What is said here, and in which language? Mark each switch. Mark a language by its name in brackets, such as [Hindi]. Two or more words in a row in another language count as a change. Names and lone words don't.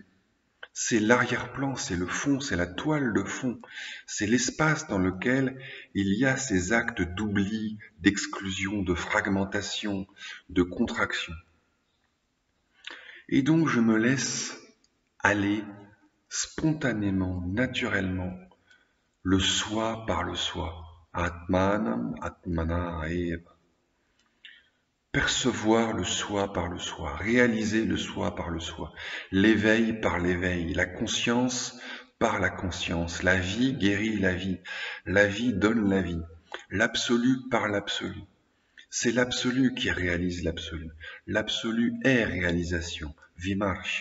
[French] C'est l'arrière-plan, c'est le fond, c'est la toile de fond, c'est l'espace dans lequel il y a ces actes d'oubli, d'exclusion, de fragmentation, de contraction. Et donc je me laisse aller spontanément, naturellement, le soi par le soi. [Sanskrit] आत्मानम्, आत्मना एव. [French] Percevoir le soi par le soi, réaliser le soi par le soi, l'éveil par l'éveil, la conscience par la conscience, la vie guérit la vie donne la vie, l'absolu par l'absolu. C'est l'absolu qui réalise l'absolu. L'absolu est réalisation, vimarsha.